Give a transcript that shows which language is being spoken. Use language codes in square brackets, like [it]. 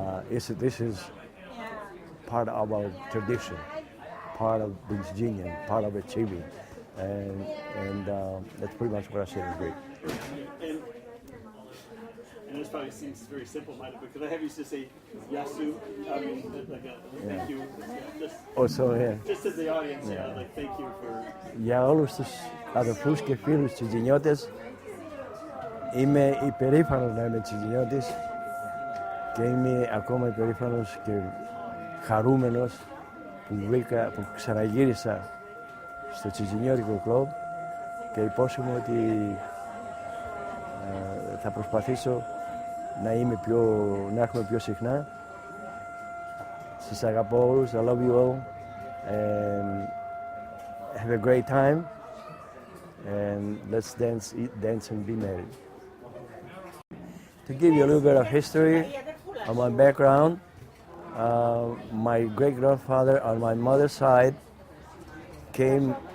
[en] This is part of our tradition, part of being Tsiginian, part of achieving, and that's pretty much what I said in Greek. And this probably seems very simple-minded, because I have used to say yasu, I mean, like a thank you, Also, just as the audience, like thank you for... [el] Για όλους τους αδελφούς και φίλους Τσιτζινιώτες, είμαι υπερήφανος να είμαι Τσιτζινιώτης και είμαι ακόμα υπερήφανος και χαρούμενος που ξαναγύρισα στο Τσιτζινιώτικο κλαμπ και υπόσχομαι ότι θα προσπαθήσω να έρχομαι πιο συχνά. Σας αγαπώ όλους, [en] I love you all, and have a great time, and let's dance and be merry. To give you a little bit of history of my background, my great-grandfather on my mother's side came